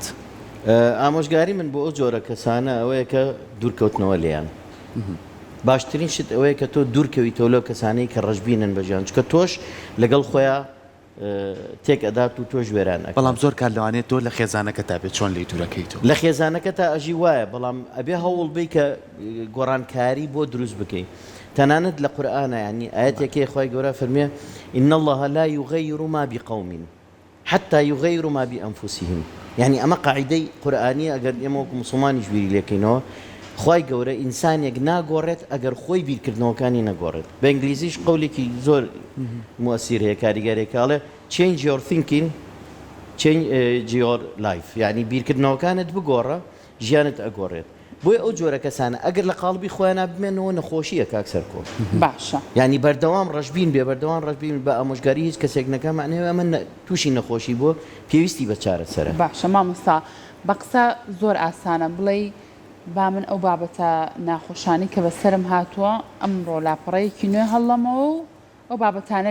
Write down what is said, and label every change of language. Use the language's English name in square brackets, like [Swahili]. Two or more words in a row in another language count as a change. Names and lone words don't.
[Central Kurdish] ئامۆژگاری من بۆ ئەو جۆرە کەسانە ئەوەیە کە دوورکەوتنەوە لێیان باشترین شت ئەوەیە کە تۆ دوورکەویتەوە لەو کەسانەی کە ڕەشببینن بەژیان چکە تۆش لەگەڵ خۆیان تێک ئەدات و تۆش وێران بەڵام زۆر کار لەوانێت تۆ لە خێزانەکە تا بێت چۆن لی دوورەکەیتەوە لە خێزانەکە تا ئەژی وایە بەڵام ئەبێ هەوڵ بی کە گۆڕانکاری بۆ دروست بکەین تەنانەت لە قورئانە ینی ئاەتێکی خۆی گەورە فەرمێ [Arabic] إن الله لا يغير ما بقوم حتى يغيروا ما بأنفسهم [Central Kurdish] يعني ئەمە قاعدەی قورئانیە ئەگەر ئێمە وەکو موسڵمانیش بیری لێکەینەوە خی گەورە ئینسانێک ناگۆڕێت ئەگەر خۆی بیرکردنەوەکانی نەگۆڕێت بە ئینگلیزیش قەولێکی زۆر موەسیر هەیە کاریگەرێکاڵێ [English] change your thinking change your life [Central Kurdish] یعنی بیرکردنەوەکانت بگۆڕە ژیانت ئەگۆڕێت بۆی ئەو جۆرە کەسانە ئەگەر لە قاڵبی خۆیان بمێنەوە نەخۆشیە کاک سەرکۆ باشە ینی بەردەوام ڕەشببین بێ بەردەوام ڕەشببین بە ئامۆژگاری هیچ کەسێک نەکە معنەوە ئەمە تووشی نەخۆشی بۆ پێویستی بە چارەسەرە باشە مامۆستا بە قسە زۆر ئاسانە بڵێ با من ئەو بابەتە ناخۆشانی کە بەسرم هاتووە ئەمڕۆ لاپەڕەیەکی نوێ هەڵەمەوە و ئەو بابەتانە